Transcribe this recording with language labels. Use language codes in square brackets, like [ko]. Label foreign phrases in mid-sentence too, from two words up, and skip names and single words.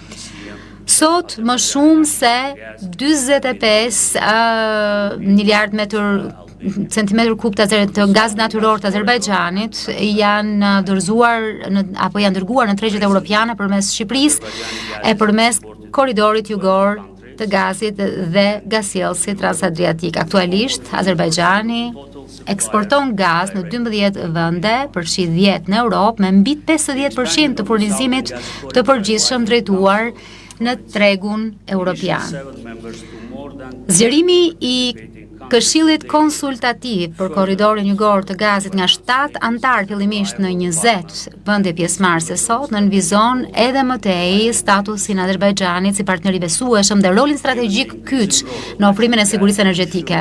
[sq] Sot më shumë se 45 miliard centimetër kub të gaz natyror të Azerbajxhanit janë dorëzuar apo janë dërguar në tregjet europiane përmes Shqipërisë e përmes korridorit jugor të gazit dhe gasjellësit transadriatik. Aktualisht Azerbajxhani eksporton gaz në 12 vende, përfshi 10 në Europë, me mbi 50% të furnizimit të përgjithshëm drejtuar në tregun europian. [en] 7 members to more than [sq] Zgjerimi i Këshillit konsultativ për korridorin jugor të gazit nga 7 antar fillimisht në 20 vende pjesëmarrëse sot nënvizon edhe më tej statusin e Azerbajxhanit si partner i besueshëm dhe rolin strategjik kyç në ofrimin e sigurisë energjetike.